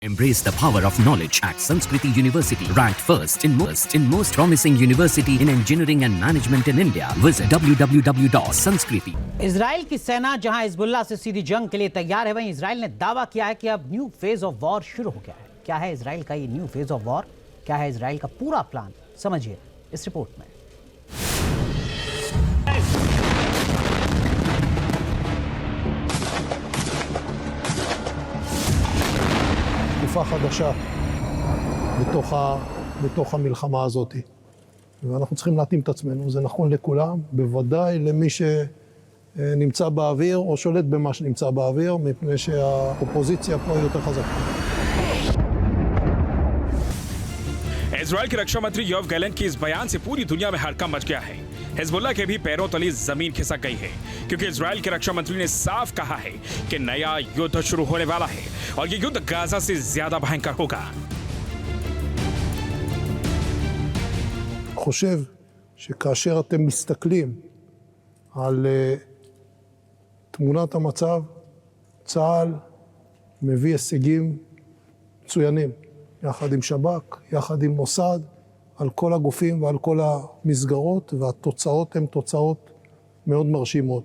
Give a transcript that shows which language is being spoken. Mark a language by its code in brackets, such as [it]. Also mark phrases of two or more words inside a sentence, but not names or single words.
[en] Embrace the power of knowledge at Sanskriti University, ranked first in most promising university in engineering and management in India. Visit www.sanskriti. [hi] इजराइल की सेना जहां हिजबुल्लाह से सीधी जंग के लिए तैयार है, वहीं इजराइल ने दावा किया है कि अब [en] new phase of war [hi] शुरू हो गया है। क्या है इजराइल का ये [en] new phase of war? [hi] क्या है इजराइल का पूरा प्लान? समझिए इस रिपोर्ट में। [he] תקופה חדשה בתוך המלחמה הזאת. ואנחנו צריכים להתאים את עצמנו, זה נכון לכולם, בוודאי למי שנמצא באוויר או שולט במה שנמצא באוויר, מפני שהאופוזיציה פה היא יותר חזקה. [hi] इजराइल के रक्षा मंत्री योव गैलेंट की इस बयान से पूरी दुनिया में हड़कंप मच गया है। हिजबुल्लाह के भी पैरों तले जमीन खिसक गई है, क्योंकि इजराइल के रक्षा मंत्री ने साफ कहा है कि नया युद्ध शुरू होने वाला है और ये युद्ध गाजा से ज्यादा भयंकर होगा। [he] חושב שכאשר אתם מסתכלים על תמונת המצב, צה"ל מביא הישגים מצוינים, יחד עם שב"כ, יחד עם מוסד, על כל הגופים ועל כל המסגרות, והתוצאות הן תוצאות מאוד מרשימות.